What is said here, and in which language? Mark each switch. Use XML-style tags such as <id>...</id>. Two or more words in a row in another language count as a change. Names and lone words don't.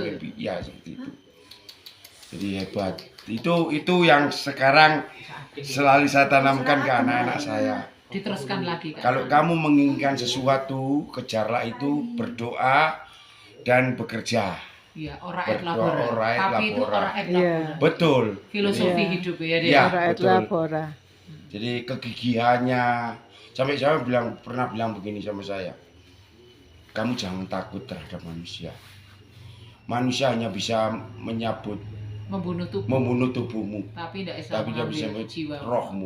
<id>bermimpi. Ya, seperti itu. Jadi hebat. Itu yang sekarang selalu saya tanamkan ke anak-anak saya. Diteruskan lagi kan. Kalau kamu menginginkan sesuatu, kejarlah itu, berdoa dan bekerja. Iya,</id> <la>ora et</la> <id>Berdoa,</id> <la>labora. ora et</la> <id>Tapi itu</id> <la>labora. ora et</la> <id>Iya.</id> <la>labora.</la> <id>Betul. Filosofi Iya. hidup ya dia. Iya.</id> <la>Ora et</la> <id>betul.</id> <la>labora.</la> <id>Jadi kegigihannya, sampai saya pernah bilang begini sama saya, kamu jangan takut terhadap manusia. Manusia hanya bisa membunuh tubuhmu, Tapi tidak bisa tapi dia bisa mengambil jiwa rohmu.</id>